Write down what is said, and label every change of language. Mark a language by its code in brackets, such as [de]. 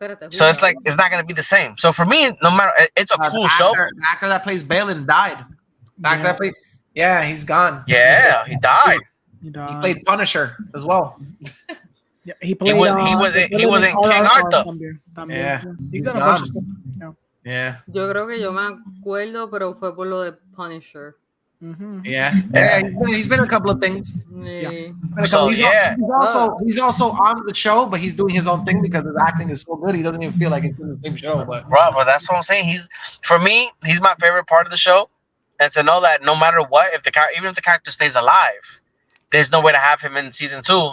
[en] So it's like it's not gonna be the same. So for me, no matter, it's a cool show. The actor that plays Balin died. He's gone. Yeah, he died. He played Punisher as well. Yeah, he played. He was in King Arthur. Yeah, he's done a bunch of stuff. Yeah. [es] Yo creo que yo me acuerdo, pero fue por lo de Punisher. Mm-hmm. [en] Yeah. He's been a couple of things. Yeah. So he's also on the show, but he's doing his own thing because his acting is so good. He doesn't even feel like he's in the same show. But that's what I'm saying. He's my favorite part of the show, and to know that no matter what, even if the character stays alive, there's no way to have him in season 2.